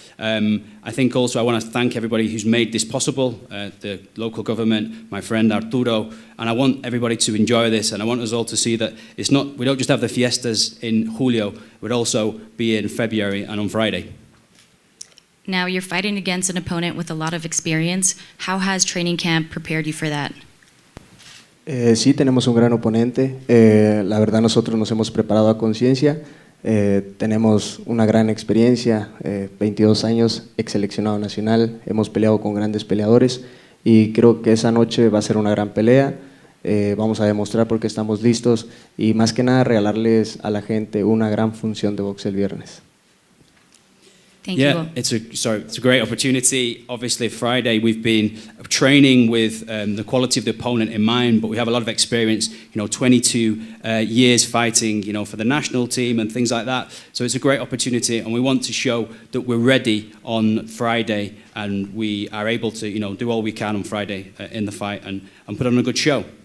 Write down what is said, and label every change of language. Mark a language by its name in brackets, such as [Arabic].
[English] I think also I want to thank everybody who's made this possible, the local government, my friend Arturo, and I want everybody to enjoy this and I want us all to see that we don't just have the fiestas in Julio, we'd also be in February and on Friday. Now you're fighting against an opponent with a lot of experience. How has training camp prepared you for that? [Spanish] Sí, tenemos un gran oponente. La verdad nosotros nos hemos preparado a conciencia. Tenemos una gran experiencia, 22 años, ex seleccionado nacional. Hemos peleado con grandes peleadores y creo que esa noche va a ser una gran pelea. Vamos a demostrar por qué estamos listos y más que nada regalarles a la gente una gran función de box el viernes. [English] Thank Yeah, you. it's a great opportunity. Obviously, Friday we've been training with the quality of the opponent in mind, but we have a lot of experience. 22 years fighting, for the national team and things like that. So it's a great opportunity, and we want to show that we're ready on Friday, and we are able to, do all we can on Friday in the fight and put on a good show.